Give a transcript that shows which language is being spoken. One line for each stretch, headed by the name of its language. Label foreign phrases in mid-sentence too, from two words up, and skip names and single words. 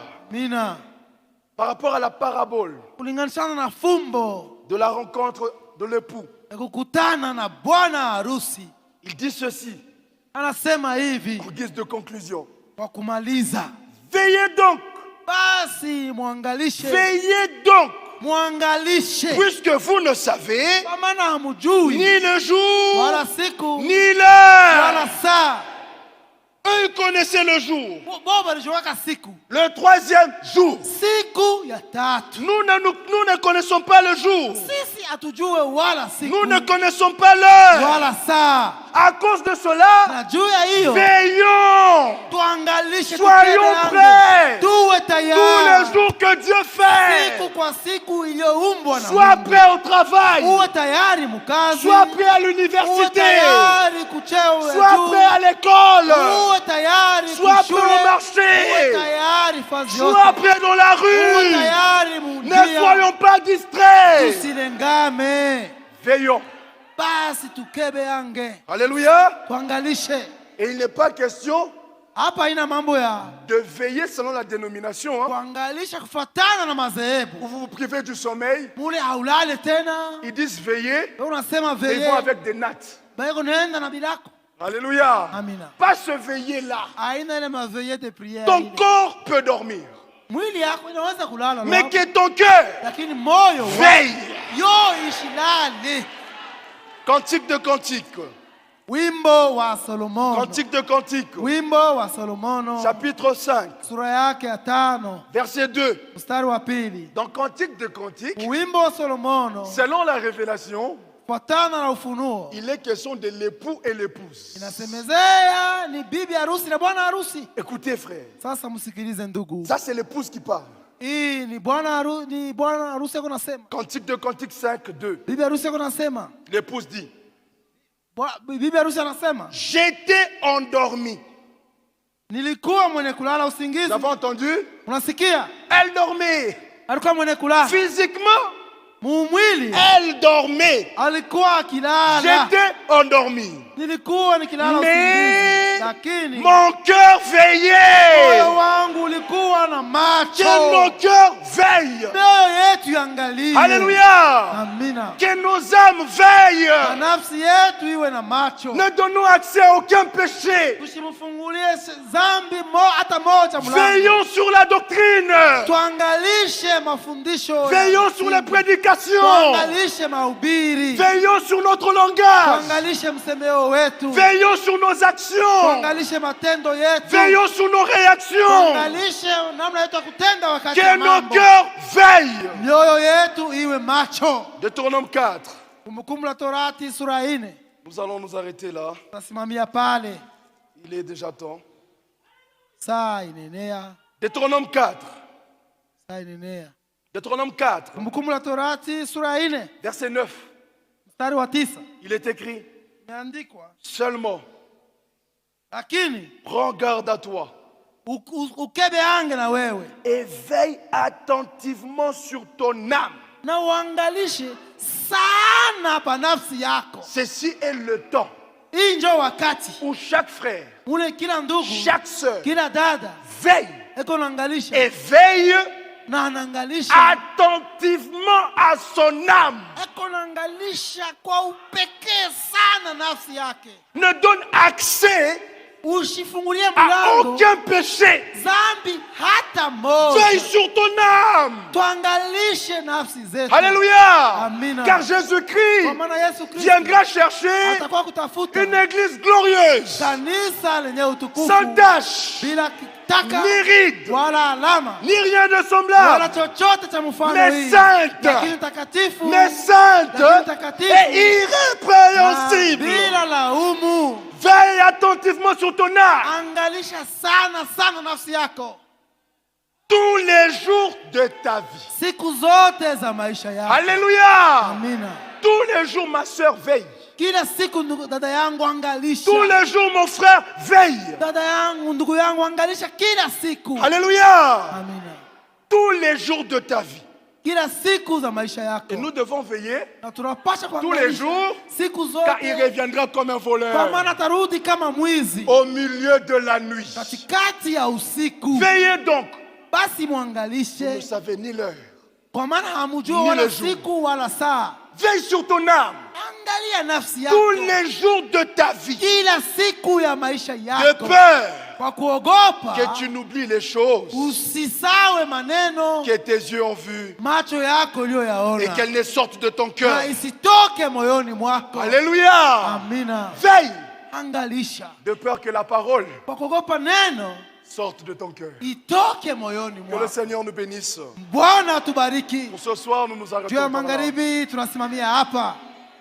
Swahili: Mina,
French: par rapport à la parabole
Swahili: kulinganishana na fumbo
French: de la rencontre de l'époux,
Swahili: ya kukutana na bwana harusi,
French: il dit ceci
Swahili: anasema hivi
French: en guise de conclusion.
Swahili: kwa kumaliza:
French: Veillez donc,
Swahili: basi mwangalishe, mwangalishe,
French: puisque vous ne savez
Swahili: kwa maana hamujui
French: ni le jour,
Swahili: wala siku
French: ni l'heure.
Swahili: wala saa.
French: Eux ils connaissaient le jour,
Swahili: Bo balijuaka siku,
French: le 3e jour.
Swahili: siku ya tatu.
French: Nous ne connaissons pas le jour.
Swahili: Sisi hatujue wala siku
French: Nous ne connaissons pas l'heure.
Swahili: wala saa.
French: À cause de cela,
Swahili: Na juu ya hiyo
French: veillons.
Swahili: tuangalishe,
French: Soyons prêts.
Swahili: tuwe
French: Tous
Swahili: tayari
French: les jours que Dieu fait.
Swahili: siku kwa siku iliyoumbwa na
French: Sois
Swahili: Mungu.
French: prêt au travail.
Swahili: Uwe tayari mkazi,
French: Sois prêt à
Swahili: uwe
French: l'université.
Swahili: tayari kucheo ya
French: Sois
Swahili: juu,
French: prêt à l'école.
Swahili: uwe tayari
French: Sois
Swahili: kushule,
French: prêt au
Swahili: uwe
French: marché.
Swahili: tayari fazi
French: Sois
Swahili: yote,
French: prêt dans la
Swahili: uwe
French: rue.
Swahili: tayari
French: Ne
Swahili: mundia,
French: soyons pas distraits.
Swahili: tusilengame,
French: Veillons.
Swahili: basi tukebe yange,
French: Alléluia.
Swahili: tuangalishe.
French: Et il n'est pas question
Swahili: Hapa haina mambo ya
French: de veiller selon la dénomination. Hein.
Swahili: kuangalisha kufatana na
French: Ou
Swahili: madhehebu.
French: vous vous privez du sommeil.
Swahili: Mule haulale tena,
French: Ils disent veiller.
Swahili: wewe unasema
French: Et ils
Swahili: veye,
French: vont avec des nattes.
Swahili: bako nenda na bilako.
French: Alléluia.
Swahili: Amina.
French: Pas se veiller là.
Swahili: Haina ile maveye
French: de prière. Ton
Swahili: ile.
French: corps peut dormir.
Swahili: Mwili yako inaweza kulala
French: Mais
Swahili: leo,
French: que ton cœur
Swahili: lakini moyo
French: veille.
Swahili: yo ishilale.
French: Cantique de cantique.
Swahili: Wimbo wa Solomono.
French: Cantique de Cantique,
Swahili: Wimbo wa Solomono.
French: chapitre 5,
Swahili: Sura yake ya 5,
French: verset 2.
Swahili: mstari wa 2.
French: Dans Cantique de Cantique,
Swahili: Wimbo wa Solomono,
French: selon la révélation,
Swahili: fuatana na ufunuo,
French: il est question de l'époux et l'épouse.
Swahili: inasemezea ni bibi harusi na bwana harusi.
French: Écoutez, frère,
Swahili: Sasa msikilize ndugu.
French: ça c'est l'épouse qui parle.
Swahili: Hii ni bwana harusi yako nasema.
French: Cantique de Cantique 5, 2.
Swahili: Bibi harusi yako nasema.
French: L'épouse dit,
Swahili: Bibi harusi anasema,
French: j'étais endormi.
Swahili: nilikuwa mwenye kulala usingizi.
French: Vous avez entendu?
Swahili: Unasikia?
French: Elle dormait.
Swahili: Alikuwa mwenye kulala.
French: Physiquement,
Swahili: Mwili
French: elle dormait.
Swahili: alikuwa akilala.
French: J'étais endormi.
Swahili: Nilikuwa nikilala
French: Mais
Swahili: usingizi. Lakini
French: mon cœur veillait.
Swahili: moyo wangu ulikuwa na macho.
French: Que nos cœurs veillent.
Swahili: Mioyo yetu iangalie.
French: Alléluia.
Swahili: Amina.
French: Que nos âmes
Swahili: Na
French: veillent.
Swahili: nafsi yetu iwe na macho.
French: Ne donnons accès à aucun péché.
Swahili: Tusimfungulie dhambi hata moja mlango.
French: Veillons sur la doctrine.
Swahili: Tuangalishe mafundisho.
French: Veillons sur les prédications.
Swahili: Tuangalishe mahubiri.
French: Veillons sur notre langage.
Swahili: Tuangalishe msemeo wetu.
French: Veillons sur nos actions.
Swahili: Tuangalishe matendo yetu.
French: Veillons sur nos réactions.
Swahili: Tuangalishe namna yetu ya kutenda wakati
French: Que
Swahili: wa
French: nos
Swahili: mambo.
French: cœurs veillent.
Swahili: Mioyo yetu iwe macho.
French: Deutéronome 4.
Swahili: Kumbukumbu la Torati sura 4.
French: Nous allons nous arrêter là.
Swahili: Tunasimamia pale.
French: Il est déjà temps.
Swahili: Saa inenea.
French: Deutéronome 4.
Swahili: Saa inenea.
French: Deutéronome 4.
Swahili: Kumbukumbu la Torati sura 4.
French: Verset 9.
Swahili: Mstari wa 9.
French: Il est écrit.
Swahili: Imeandikwa.
French: Seulement,
Swahili: Lakini
French: prends garde à toi.
Swahili: ukebe ange na wewe.
French: Et veille attentivement sur ton âme.
Swahili: Na uangalishe sana pa nafsi yako.
French: Ceci est le temps
Swahili: Hii ndio wakati
French: où chaque frère,
Swahili: ule kila ndugu,
French: chaque sœur
Swahili: kila dada
French: veille
Swahili: eko naangalisha
French: et veille
Swahili: na anaangalisha
French: attentivement à son âme.
Swahili: eko naangalisha kwa upekee sana nafsi yake.
French: Ne donne accès
Swahili: Usifungulie
French: à
Swahili: mlango
French: aucun péché.
Swahili: dhambi hata moja.
French: Veille sur ton âme.
Swahili: Tuangalishe nafsi zetu.
French: Alléluia.
Swahili: Amina.
French: Car
Swahili: Kwa
French: Jésus-Christ
Swahili: maana Yesu Kristo
French: viendra chercher
Swahili: atakuwa kutafuta
French: une église glorieuse,
Swahili: kanisa lenye utukufu
French: sans tache,
Swahili: bila kitaka
French: ni ride,
Swahili: wala alama
French: ni rien de
Swahili: wala
French: semblable,
Swahili: chochote cha mfano
French: mais
Swahili: hii,
French: sainte,
Swahili: lakini takatifu,
French: mais sainte
Swahili: lakini takatifu
French: et
Swahili: na
French: irrépréhensible.
Swahili: bila laumu.
French: Veille attentivement sur ton âme
Swahili: Angalisha sana sana nafsi yako
French: tous les jours de ta vie.
Swahili: siku zote za maisha yako.
French: Alléluia.
Swahili: Amina.
French: Tous les jours, ma soeur veille.
Swahili: Kila siku dada yangu angalisha.
French: Tous les jours, mon frère veille.
Swahili: Dada yangu, ndugu yangu angalisha kila siku.
French: Alléluia.
Swahili: Amina.
French: Tous les jours de ta vie.
Swahili: Kila siku za maisha yako.
French: Et nous devons veiller
Swahili: Na tunapasha
French: tous les jours,
Swahili: siku
French: car il
Swahili: zote
French: reviendra comme un
Swahili: kwa
French: voleur
Swahili: maana atarudi kama mwizi
French: au milieu de la nuit.
Swahili: katikati ya usiku.
French: Veillez donc.
Swahili: Basi
French: Vous ne
Swahili: mwangalishe
French: savez ni l'heure.
Swahili: kwa maana hamjua
French: Ni
Swahili: wala
French: le jour.
Swahili: siku wala saa.
French: Veille sur ton âme
Swahili: Angalia nafsi
French: tous
Swahili: yako
French: les jours de ta vie.
Swahili: kila siku ya maisha
French: De
Swahili: yako,
French: peur
Swahili: kwa kuogopa
French: que tu n'oublies les choses
Swahili: usisawe maneno
French: que tes yeux ont vues
Swahili: macho yako
French: et
Swahili: uliyoyaona
French: qu'elles ne sortent de ton cœur.
Swahili: na isitoke moyoni mwako.
French: Alléluia.
Swahili: Amina.
French: Veille
Swahili: Angalisha
French: de peur que la parole
Swahili: kwa kuogopa neno
French: sorte de ton cœur.
Swahili: itoke moyoni
French: Que le
Swahili: mwako.
French: Seigneur nous bénisse.
Swahili: Bwana atubariki.
French: Pour ce soir, nous nous
Swahili: Juu ya
French: arrêtons par là.
Swahili: magharibi tunasimamia hapa.